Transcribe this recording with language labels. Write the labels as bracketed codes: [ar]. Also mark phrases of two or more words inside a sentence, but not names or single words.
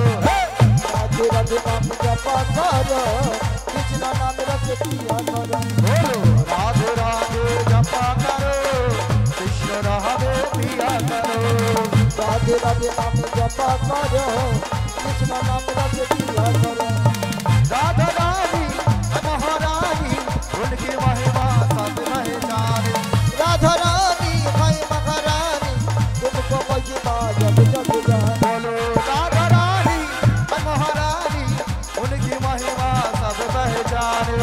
[bn] রাধে রাধে নাম জপা করো, কৃষ্ণ নাম রাধে প্রিয়া করো। বলো রাধে রাধে জপা করো, কৃষ্ণ নামে প্রিয়া করো, রাধে রাধে নাম জপা করো, কৃষ্ণ নাম রাধে প্রিয়া করো। [hi] राधा रानी महारानी उनकी महिमा सब पहचाने, राधा रानी है महारानी, तुमको महिमा जग जग जाने। बोलो राधा रानी महारानी उनकी महिमा सब पहचाने,